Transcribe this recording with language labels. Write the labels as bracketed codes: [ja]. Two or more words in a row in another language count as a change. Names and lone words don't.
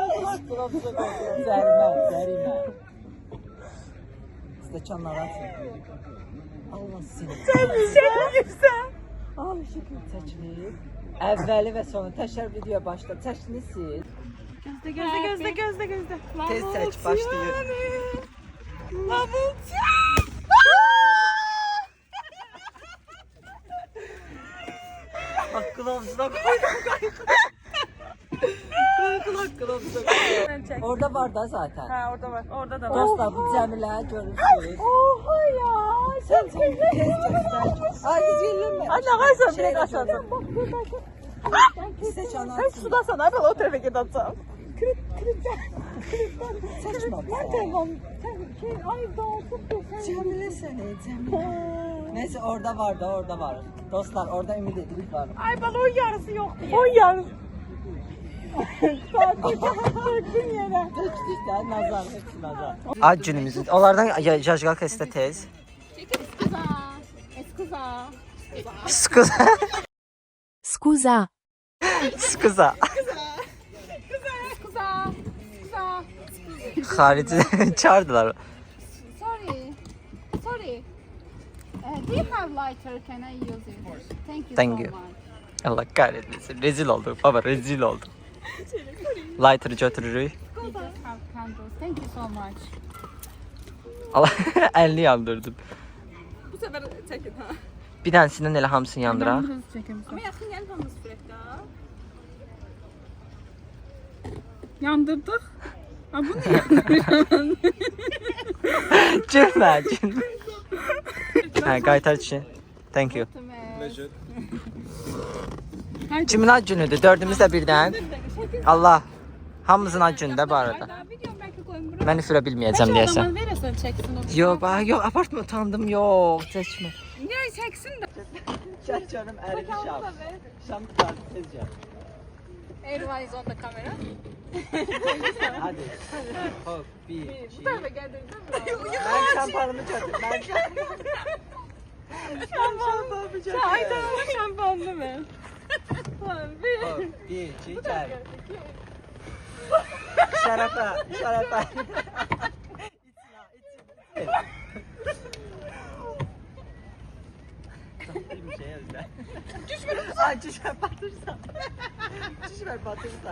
[az] Zərimə. Stəkanlara atın. [tr] Allah seni. [az] Çəkirsən. Ay şükür çəkilir. Əvvəli və sonu təkrar video başla. Çəkini sil. Gözlə. Tez çək başlayır. [tr] Bak kılavuzuna koydum. Kılavuzuna koydum. Orada var da zaten. Ha, orada var. Orada da var. [az] Dostlar bu Cəmilə görürsünüz. [tr] Oha ya. Sen tez göster. Ay güzelim. Ay, ne varsa direkt aşağıda. [az] Stəkanı Hey, atın. [tr] suda sana, ben o tarafa gideceğim. Saçma. [az] Cəmilə səni, Cəmilə. [tr] Neyse orada var da orada var. Dostlar orada [az] ümid edirik [tr] var. Ay, bana o yarısı yok diye. O yarısı. Döktün yere. Döktük də nazar, hepsi nazar. Ad günümüzün. [az] Onlardan jajqalka istə tez. [it] Skuza. Scusa. [az] Skuza. Xarici çağırdılar. [en] Sorry. Do you have lighter? Can I use it? Thank you Thank so you. much. [tr] Allah kahretmesin. Rezil olduk. Baba rezil olduk. Lighter'ı götürürük. [en] We just have candles. Thank you so much. [az] Allah elini yandırdım. [tr] Bu sefer çekin ha. [az] Bir tanesinden elə hamısını yandıraq. [tr] Ama yakın gelin hamısı sürekli ha. [az] Yandırdık. [tr] Ha bu ne? [az] Gülmə, gülmə. Hə, qaytar için. [en] Thank you. [az] Kimin ad günüdür? Dördümüz də birdən. Allah. Hamımızın ad günüdür bu arada. Mən üfürə bilməyəcəm deyəsən. [tr] Verirsen çeksin o. [az] Yox, yox, apartma utandım, yox, çəkmə. [tr] Niye çeksin de? [az] Çək canım əridi şam. Şam tutar tez gəl. [en] Everyone is on the camera. [tr] Hadi. Hop, bir, iki. Bu tarafa geldin değil mi? Ben şampanımı götür. Ben şampanımı götür. Ay tamam şampanlı mı? Bir. Hop, bir, iki, gel. [az] Şərəfə, şərəfə. [tr] Bir şey yazdı. [az] Ay düşmə batırsan. Düşmə batırsan.